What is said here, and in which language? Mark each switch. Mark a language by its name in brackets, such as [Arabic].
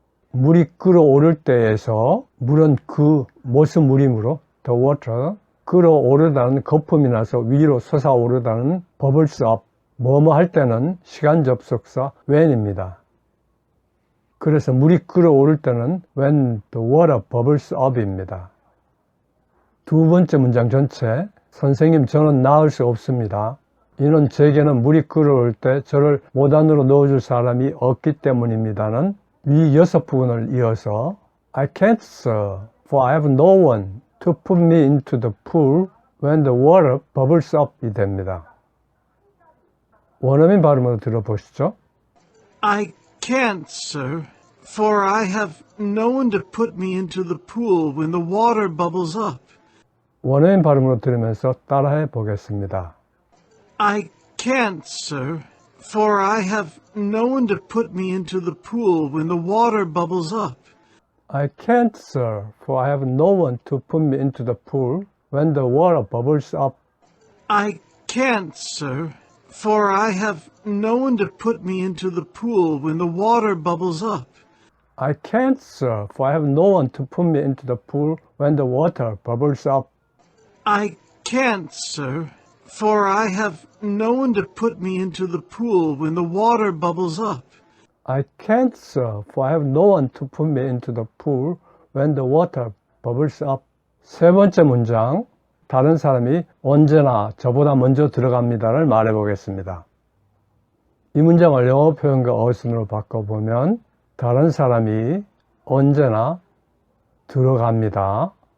[Korean] 물이 끓어오를 때에서 물은 그 못은 물이므로 [English] the water, [Korean] 끓어오르다는 거품이 나서 위로 솟아오르다는 [English] bubbles up, [Korean] 뭐뭐 할 때는 시간 접속사 [English] when [Korean] 입니다. 그래서 물이 끓어오를 때는 [English] when the water bubbles up [Korean] 입니다. 두 번째 문장 전체, 선생님 저는 나을 수 없습니다. 이는 제게는 물이 끓어올 때 저를 못 안으로 넣어줄 사람이 없기 때문입니다는 위 6부분을 이어서 [English] I can't sir, for I have no one to put me into the pool when the water bubbles up [Korean] 이 됩니다. 원어민 발음으로 들어보시죠. [English] I can't, sir, for I have no one to put me into the pool when the water bubbles up. [Korean] 원어민 발음으로 들으면서 따라해 보겠습니다. [English] I can't, sir, for I have no one to put me into the pool when the water bubbles up. I can't, sir, for I have no one to put me into the pool when the water bubbles up. I can't, sir, for I have no one to put me into the pool when the water bubbles up. I can't, sir, for I have no one to put me into the pool when the water bubbles up. I can't, sir, for I have no one to put me into the pool when the water bubbles up. I can't, sir, for I have no one to put me into the pool when the water bubbles up. [Korean] 세 번째 문장, 다른 사람이 언제나 저보다 먼저 들어갑니다를 말해 보겠습니다. 이 문장을 영어 표현과 어순으로 바꿔보면 다른 사람이 언제나 들어갑니다.